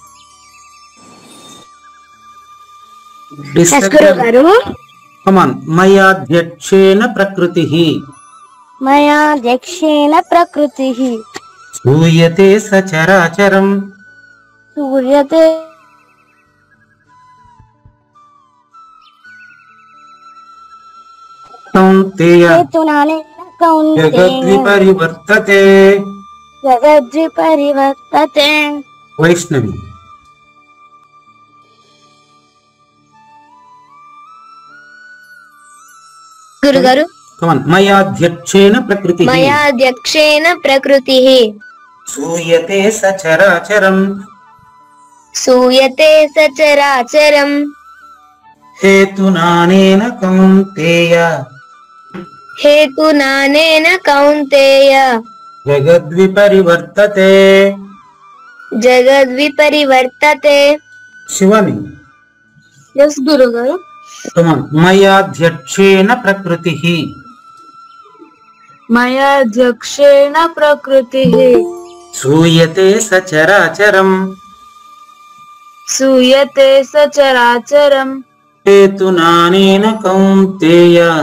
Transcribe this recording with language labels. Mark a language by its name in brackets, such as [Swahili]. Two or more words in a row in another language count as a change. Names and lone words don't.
[English] కమాన్. [Sanskrit] मयाध्यक्षेण प्रकृति मयाध्यक्षेण प्रकृति सूयते सचराचरं సూర్యతే కౌంతేయ हेतुनानेन कौन्तेय జగద్విపరివర్తతే. जगद्विपरिवर्तते. వైష్ణవి. [Telugu] గురుగారు [Sanskrit] కమాన్. मयाध्यक्षेण प्रकृति मयाध्यक्षेण प्रकृति सूयते सचराचरं सूयते सचराचरं हेतुनानेन कौन्तेय हेतुनानेन कौन्तेय జగద్విపరివర్తతే. जगद्विपरिवर्तते. శివాని. [English] Yes, [Telugu] గురు గారు. [Sanskrit] కమాన్. मयाध्यक्षेण प्रकृति मयाध्यक्षेण प्रकृति सूयते सचराचरं सूयते सचराचरं हेतुनानेन कौन्तेय